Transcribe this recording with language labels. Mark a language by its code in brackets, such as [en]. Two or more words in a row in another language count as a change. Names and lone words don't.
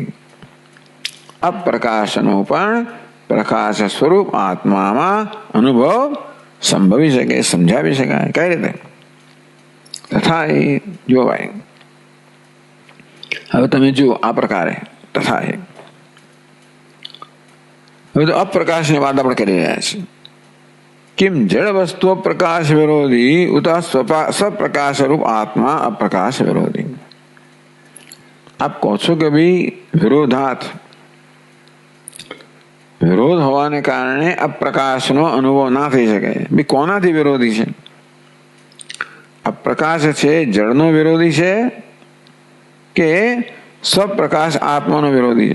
[gu] અપ્રકાશનો પણ પ્રકાશ સ્વરૂપ આત્મામાં અનુભવ સંભવી શકે, સમજાવી શકાય. કઈ રીતે? તથા એ જોવાય. હવે તમે જુઓ આ પ્રકારે તથા એ. હવે તો અપ્રકાશની વાત આપણે કરી રહ્યા છીએ. [sa] किम जड़ वस्तु प्रकाश विरोधी उता स्वप्रकाश रूप आत्मा अप्रकाश विरोधी. [gu] आप કહો છો કે ભાઈ વિરોધાત, વિરોધ હોવાને કારણે અપ્રકાશનો અનુભવ ના થઈ શકે. ભાઈ કોનાથી વિરોધી છે? અપ્રકાશ છે જળનો વિરોધી છે કે સ્વપ્રકાશ આત્માનો વિરોધી છે?